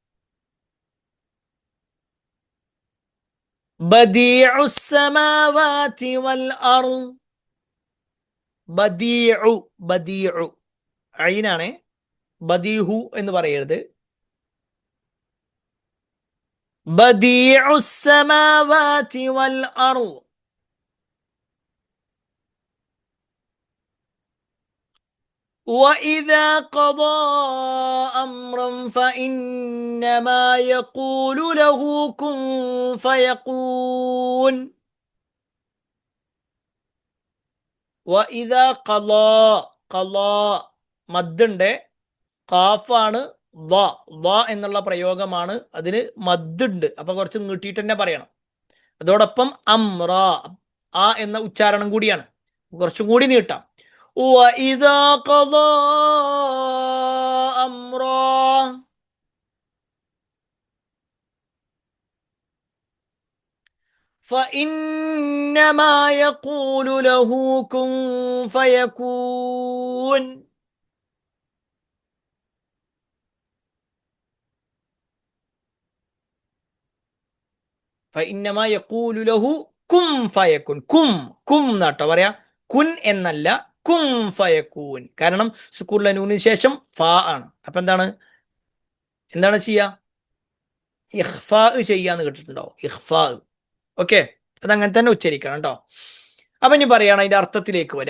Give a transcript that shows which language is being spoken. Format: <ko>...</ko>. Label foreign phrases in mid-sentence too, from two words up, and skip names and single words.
<ar>بديع السماوات والأرض.</ar> <ml>ബദീഉ, ബദീഉ ഐനാണ്, ബദീഹു എന്ന് പറയരുത്.</ml> <ar>بديع السماوات والأرض. وَإِذَا قَضَى أَمْرًا فَإِنَّمَا يَقُولُ لَهُ كُن فَيَكُونُ. وَإِذَا قَضَى,</ar> <ml>ഖളാ മദ്ദുണ്ട്, ഖാഫാണ്, ദ എന്നുള്ള പ്രയോഗമാണ്, അതിന് മദ്ദുണ്ട്, അപ്പൊ കുറച്ച് നീട്ടിയിട്ട് തന്നെ പറയണം. അതോടൊപ്പം അമ്ര, ആ എന്ന ഉച്ചാരണം കൂടിയാണ്, കുറച്ചും കൂടി നീട്ടാം. وَإِذَا قَضَى أَمْرًا فَإِنَّمَا يَقُولُ لَهُ كُن فَيَكُونُ. فَإِنَّمَا يَقُولُ لَهُ كُن فَيَكُونُ. കും എന്നാട്ടോ പറയാ, കുൻ എന്നല്ല,</ml> <ar>كن فيكون.</ar> <ml>കാരണം സുക്കൂനുള്ള നൂനിന് ശേഷം ഫാ ആണ്. അപ്പൊ എന്താണ് ചെയ്യുക? ഇഖ്ഫാ ചെയ്യാന്ന് കേട്ടിട്ടുണ്ടോ? ഇഖ്ഫാ. ഓക്കെ, അതങ്ങനെ തന്നെ ഉച്ചരിക്കണം കേട്ടോ. അപ്പൊ ഇനി പറയാണ് അതിന്റെ അർത്ഥത്തിലേക്ക് വരിക.</ml>